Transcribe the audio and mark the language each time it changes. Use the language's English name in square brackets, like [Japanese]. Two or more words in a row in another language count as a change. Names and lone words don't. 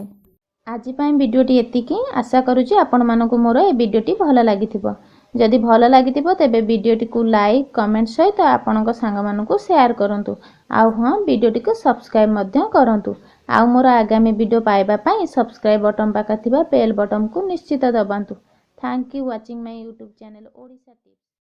[Odia] ଆଜି ପାଇଁ ଭିଡିଓଟି ଏତିକି, ଆଶା କରୁଛି ଆପଣ ମାନଙ୍କୁ ମୋର ଏ ଭିଡିଓଟି ଭଲ ଲାଗିଥିବ। ଯଦି ଭଲ ଲାଗିଥିବ ତେବେ ଭିଡିଓଟି କୁ [English] like comment [Odia] ସହିତ ଆପଣଙ୍କ ସାଙ୍ଗ ମାନଙ୍କୁ ସେୟାର କରନ୍ତୁ। ଆଉ ହଁ ଭିଡିଓଟି କୁ ସବସ୍କ୍ରାଇବ ମଧ୍ୟ କରନ୍ତୁ। ଆଉ ମୋର ଆଗାମୀ ଭିଡିଓ ପାଇବା ପାଇଁ [English] subscribe button [Odia] ପାଖ ଥିବା [English] bell button [Odia] କୁ ନିଶ୍ଚିତ ଦବାନ୍ତୁ। [English] Thank you watching my YouTube channel Odisha Tips.